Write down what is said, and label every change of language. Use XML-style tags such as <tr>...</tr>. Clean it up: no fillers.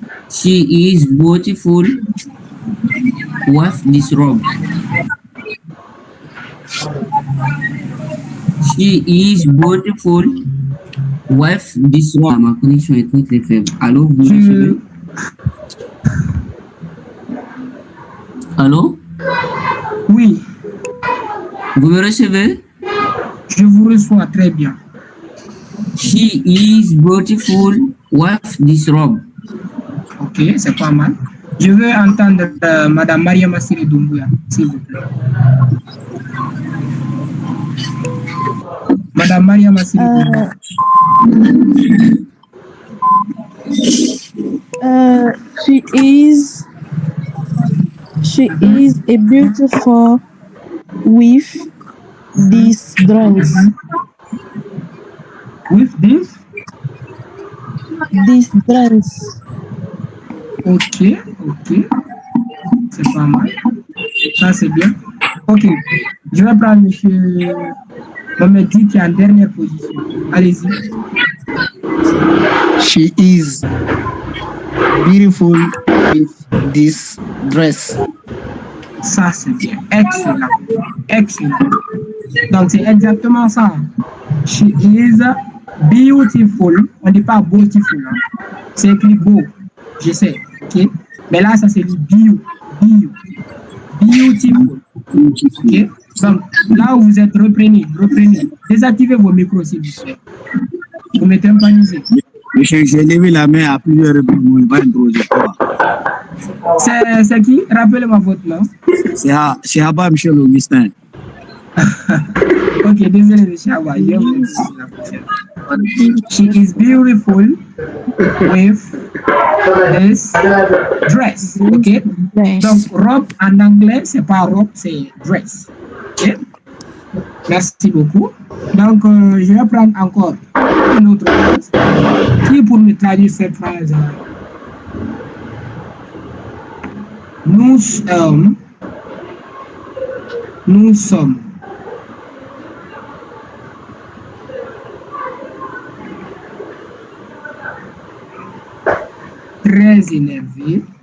<en>She is beautiful with this robe. She is beautiful with this robe.</en> <fr>Ma connexion est très faible. Allô, vous me recevez? Allô? Oui. Vous me recevez? Je vous reçois très bien.</fr> <en>She is beautiful with this robe.</en> <fr>Ok, c'est pas mal. Je veux entendre Madame Maria Massiri Doumbouya, s'il vous plaît. Madame Maria Massiri Doumbouya.</fr> <en>She is a beautiful with these dress. With this? This dress.</en> <fr>Ok, ok. C'est pas mal. Ça, c'est bien. Ok. Je vais prendre monsieur Mohamed qui est en dernière position. Allez-y.</fr> <en>She is beautiful with this dress.</en> <fr>Ça, c'est bien. Excellent. Excellent. Donc, c'est exactement ça.</fr> <en>She is beautiful.</en> <fr>On ne dit pas beautiful. Hein. C'est écrit beau. Je sais. Ok. Mais là, ça, c'est dit beautiful. Ok. Donc, là où vous êtes, reprenez. Désactivez vos micros, s'il vous plaît. Vous mettez un panisé. Monsieur, j'ai levé la main à plusieurs reprises. Vous ne pas interroger. C'est qui? Rappelez-moi votre nom. C'est Abba Michel Augustin. Ok, désolé, monsieur Abba. Je vais vous laisser la prochaine.</fr> <en>She is beautiful with this dress. Ok? Dress.</en> <fr>Donc, robe en anglais, c'est pas robe, c'est dress. Ok? Merci beaucoup. Donc, je vais prendre encore une autre phrase. Qui pour me traduire cette phrase? Nous sommes très énervés.</fr>